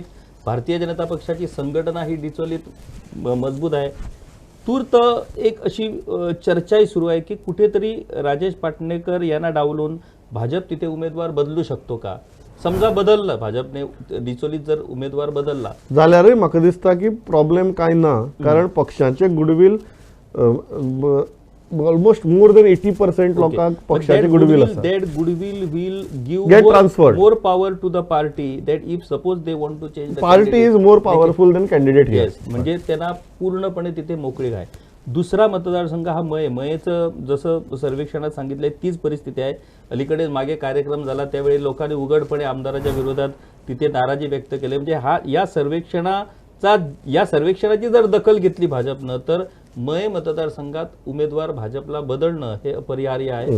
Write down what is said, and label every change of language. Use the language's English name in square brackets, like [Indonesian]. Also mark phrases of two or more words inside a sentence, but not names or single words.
[Marathi] भारतीय जनता पक्षाची संघटना ही डिचोलीत मजबूत आहे. तूर्त एक अशी चर्चाही सुरू आहे की कुठेतरी राजेश पाटणेकर यांना डावलून भाजप तिथे उमेदवार बदलू शकतो का? समजा बदललं, भाजपने डिचोलीत जर उमेदवार बदलला [Konkani] जाल्यारय म्हाका दिसता की प्रॉब्लेम काय ना, कारण पक्षाचे गुडविल [English] almost more than 80% [Konkani] लोकांक पक्षाचे गुडविल आसा. [English] that goodwill will Get गिव्ह transferred. more power to the party that if suppose they want to change party is more powerful than candidate here. [Marathi] म्हणजे त्यांना पूर्णपणे तिथे मोकळीक आहे. दुसरा मतदारसंघ हा मयचं जसं सर्वेक्षणात सांगितलंय तीच परिस्थिती आहे. अलीकडे मागे कार्यक्रम झाला त्यावेळी लोकांनी उघडपणे आमदाराच्या विरोधात तिथे नाराजी व्यक्त केली. म्हणजे या सर्वेक्षणाची जर दखल घेतली भाजपनं तर मय मतदारसंघात उमेदवार भाजपला बदलणं हे अपरिहार्य आहे.